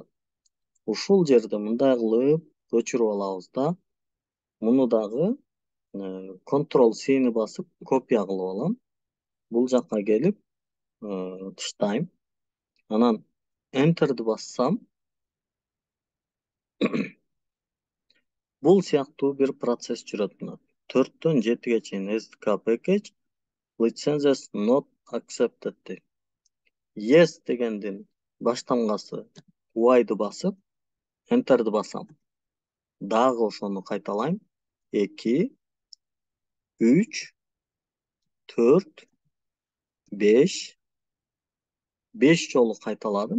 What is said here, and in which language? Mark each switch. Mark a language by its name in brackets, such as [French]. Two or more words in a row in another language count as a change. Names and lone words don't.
[Kyrgyz] Ушул жерде мындай кылып көчүрүп алабыз да, муну дагы Ctrl+C'ни басып копия кылып алам. Бул жакка келип тыштайм. Анан Enter'ди бассам, бул сыяктуу бир процесс жүрөт мына. 4-төн 7ге чейин [English] SDK package licenses not accepted [Kyrgyz] дейт. Yes дегендин баштамгасы Y'ды басып, Enter'ди басам. Дагы ошону кайталайм. 2, 3, 4, 5 жолу кайталадым.